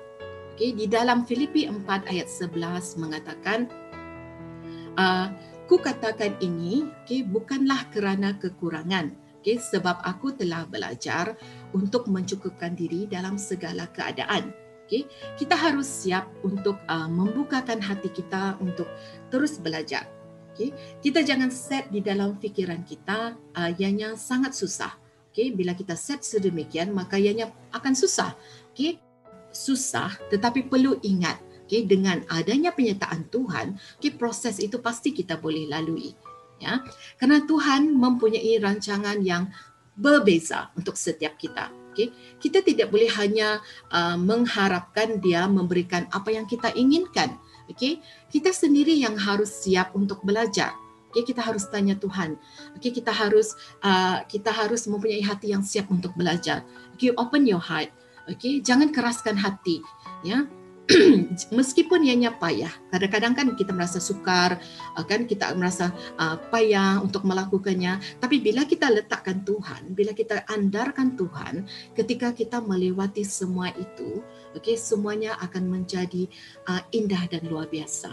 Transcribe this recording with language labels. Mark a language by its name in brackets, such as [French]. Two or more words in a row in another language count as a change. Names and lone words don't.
[Malay] Di dalam Filipi 4 ayat 11 mengatakan, ku katakan ini bukanlah kerana kekurangan, sebab aku telah belajar untuk mencukupkan diri dalam segala keadaan. Kita harus siap untuk membukakan hati kita untuk terus belajar. Kita jangan set di dalam fikiran kita ianya sangat susah. Bila kita set sedemikian, maka ianya akan susah. Susah, tetapi perlu ingat, Okay, dengan adanya penyertaan Tuhan, okay, proses itu pasti kita boleh lalui. Ya, kerana Tuhan mempunyai rancangan yang berbeza untuk setiap kita. Okay, kita tidak boleh hanya mengharapkan Dia memberikan apa yang kita inginkan. Okay, kita sendiri yang harus siap untuk belajar. Okay, kita harus tanya Tuhan. Okay, kita harus mempunyai hati yang siap untuk belajar. [English] Okay, open your heart. [Malay] Okay, jangan keraskan hati. Ya. Meskipun ianya payah, kadang-kadang kan kita merasa sukar, kan kita merasa payah untuk melakukannya. Tapi bila kita letakkan Tuhan, bila kita andarkan Tuhan, ketika kita melewati semua itu, okay, semuanya akan menjadi indah dan luar biasa.